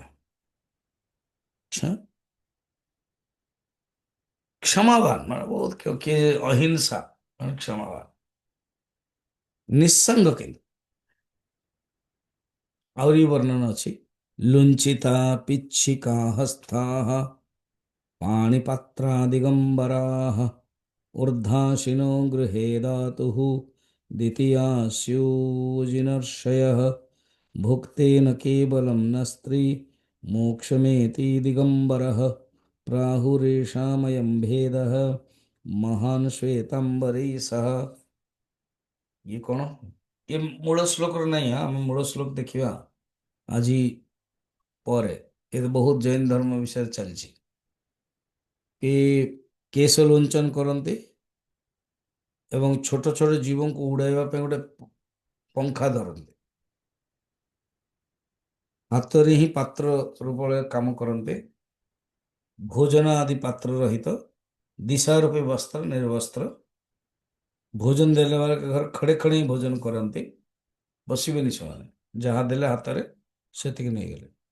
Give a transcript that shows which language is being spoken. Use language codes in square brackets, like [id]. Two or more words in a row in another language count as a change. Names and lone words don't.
[or] ଆଚ୍ଛା, କ୍ଷମାବାନ ମାନେ ବହୁତ କିଏ ଅହିଂସା ମାନେ କ୍ଷମାବାନ, ନିଃସଙ୍ଗ। କିନ୍ତୁ ଆହୁରି ବର୍ଣ୍ଣନା ଅଛି, [sa] ଲୁଞ୍ଚିତା ପିଚ୍ଛିକା ହସ୍ତାଃ ପାଣିପାତ୍ରାଦିଗମ୍ବରାଃ ऊर्ध्वाशिनो गृहे धातुः द्वितीयास्योजिनर्षयः भुक्तेन केवलं न स्त्री मोक्षमेति दिगम्बरः प्राहुरेषामयं भेदः महान् श्वेताम्बरी सह। [hi] ये कौन? ये मूल श्लोक नहीं है, [or] ଆମେ ମୂଳ ଶ୍ଲୋକ ଦେଖିବା ଆଜି ପରେ। ଏ ତ ବହୁତ ଜୈନ ଧର୍ମ ବିଷୟରେ ଚାଲିଛି କି କେଶ ଲୁଞ୍ଚନ କରନ୍ତି ଏବଂ ଛୋଟ ଛୋଟ ଜୀବଙ୍କୁ ଉଡାଇବା ପାଇଁ ଗୋଟେ ପଙ୍ଖା ଧରନ୍ତି, ହାତରେ ହିଁ ପାତ୍ର ରୂପରେ କାମ କରନ୍ତି, ଭୋଜନ ଆଦି ପାତ୍ର ରହିତ, ଦିଶା ରୂପେ ବସ୍ତ୍ର ନିର୍ବସ୍ତ୍ର, ଭୋଜନ ଦେଲା ବେଳେ ଘର ଖଡେ ଖଡେ ହିଁ ଭୋଜନ କରନ୍ତି, ବସିବେନି ସେମାନେ, ଯାହା ଦେଲେ ହାତରେ ସେତିକି ନେଇଗଲେ।